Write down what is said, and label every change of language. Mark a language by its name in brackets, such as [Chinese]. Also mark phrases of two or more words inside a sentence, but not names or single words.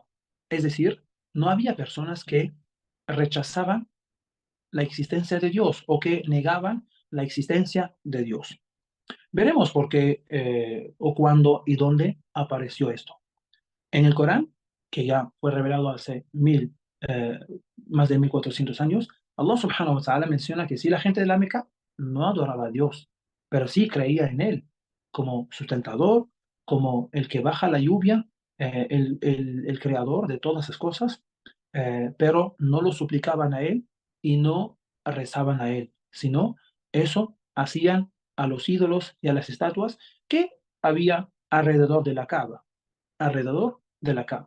[Spanish] Es decir, no había personas que rechazaban la existencia de Dios o que negaban la existencia de Dios. Veremos por qué o cuándo y dónde apareció esto. En el Corán, que ya fue revelado hace eh, más de 1400 años, Allah [Arabic] سبحانه وتعالى [Spanish] menciona que si la gente de la Meca no adoraba a Dios, pero sí creía en Él como sustentador, como el que baja la lluvia, el creador de todas las cosas, pero no lo suplicaban a Él y no rezaban a Él, sino eso hacían a los ídolos y a las estatuas que había alrededor de la Kaaba, alrededor de la Kaaba.